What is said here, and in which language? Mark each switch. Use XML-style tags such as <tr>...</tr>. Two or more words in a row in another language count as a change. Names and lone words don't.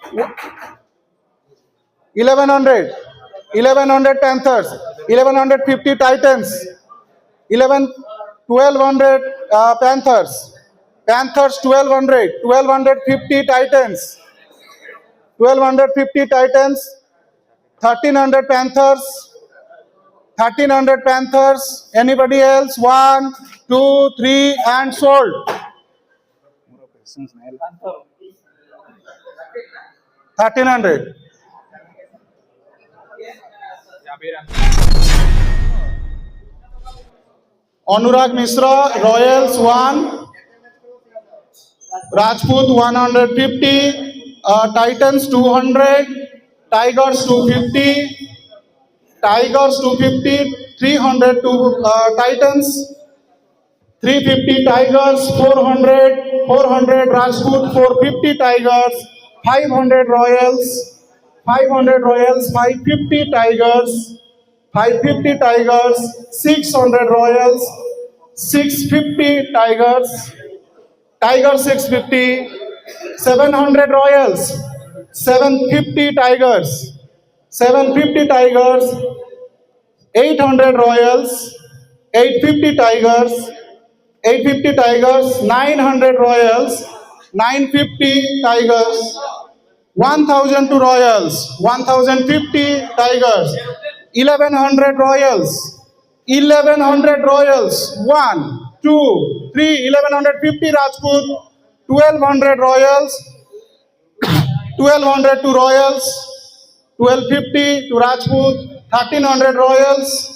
<en>1100, 1100 Panthers, 1150 Titans, 1200 Panthers, Panthers 1200, 1250 Titans, 1250 Titans, 1300 Panthers, 1300 Panthers, anybody else? 1, 2, 3 and sold. 1300. Anurag Mishra, Royals 1, Rajput 150, Titans 200, Tigers 250, Tigers 250, 300 to Titans, 350 Tigers, 400, 400 Rajput, 450 Tigers, 500 Royals, 500 Royals, 550 Tigers, 550 Tigers, 600 Royals, 650 Tigers, Tigers 650, 700 Royals, 750 Tigers, 750 Tigers, 800 Royals, 850 Tigers, 850 Tigers, 900 Royals, 950 Tigers, 1000 to Royals, 1050 Tigers, 1100 Royals, 1100 Royals, 1, 2, 3, 1150 Rajput, 1200 Royals, 1200 to Royals, 1250 to Rajput, 1300 Royals,</en>